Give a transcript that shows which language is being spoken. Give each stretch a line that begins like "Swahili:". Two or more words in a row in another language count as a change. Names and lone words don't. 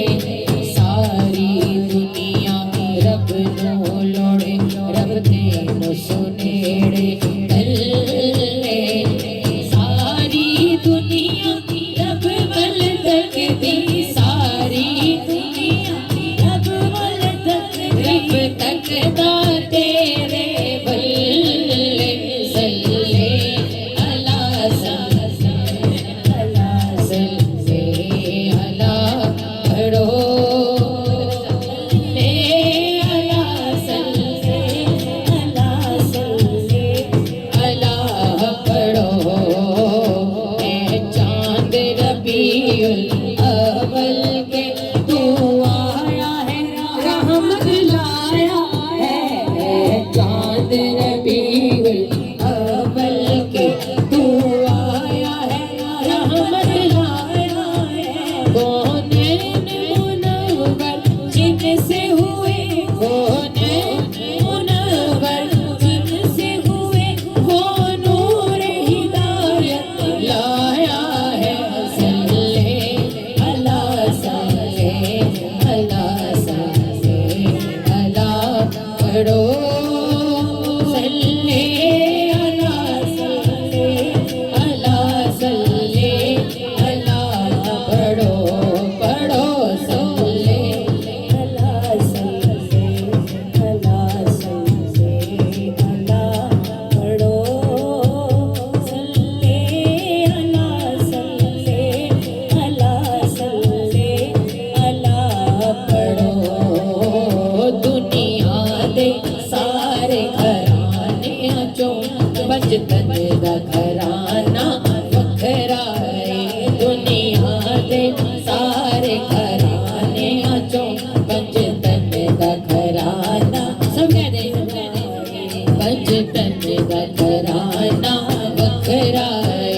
Punjabi: ساری دنیا رب نو لوڑے رب تینو سنیڑے بلے ساری دنیا رب ول تکدی ساری دنیا رب ول تکدی رب تکدا تیرے بلے
Arabic: صل على صل على صل على
Punjabi: पढ़ो
Arabic: صل على صل على صل على
Punjabi: पढ़ो।
Urdu: اے چاند ربیع الاول کے تو آیا ہے رحمت لایا ہے. چاند ربیع الاول کے تو آیا ہے رحمت لایا ہے. کونین منور جن سے ہوئے کونین منور جن سے ہوئے وہ نور ہدایت لایا ہے.
Arabic: صل على صل على صل على पढ़ो صل على صل على صل على
Urdu: پڑھو پڑھو
Arabic: صل على صل على صل على पढ़ो صل على صل على صل على पढ़ो।
Punjabi: دنیا دے سارے گھرانے چوں بچتن دا گھرانا وکھرا ہے. دنیا دے سارے گھرانے چوں بچتن دا گھرانا سب کہہ دے بچتن دا گھرانا وکھرا ہے.